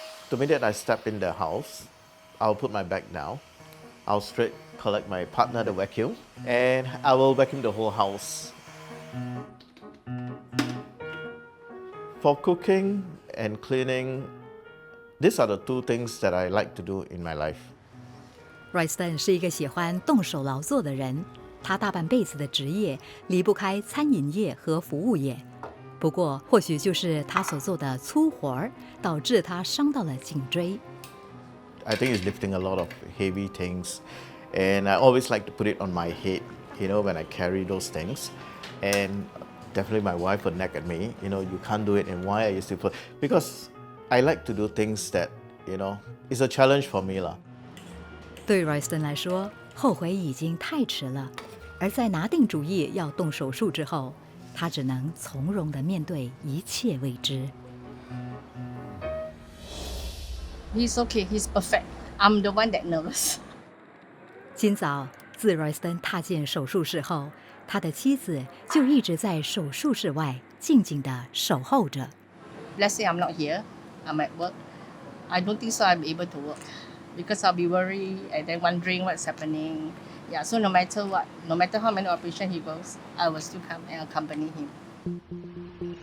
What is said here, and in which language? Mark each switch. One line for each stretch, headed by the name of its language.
English: The minute I step in the house, I'll put my bag down. I'll straight collect my partner the vacuum, and I will vacuum the whole house. For cooking and cleaning, these are the 2 things that I like to do in my life.
Chinese: Royston 是一个喜欢动手劳作的人，他大半辈子的职业离不开餐饮业和服务业。不过，或许就是他所做的粗活儿，导致他伤到了颈椎。
English: I think it's lifting a lot of heavy things, and I always like to put it on my head, when I carry those things. And definitely my wife would nag at me, you can't do it, and why are you still put? Because I like to do things that, it's a challenge for me lah.
Chinese: 对 Royston 来说，后悔已经太迟了。而在拿定主意要动手术之后，他只能从容地面对一切未知。
English: He's okay. He's perfect. I'm the one that nervous.
Chinese: 今早自 Royston 踏进手术室后，他的妻子就一直在手术室外静静地守候着。
English: Let's say I'm not here. I'm at work. I don't think so I'll be able to work because I'll be worried and then wondering what's happening. Yeah, so no matter what, no matter how many operations he goes, I will still come and accompany him.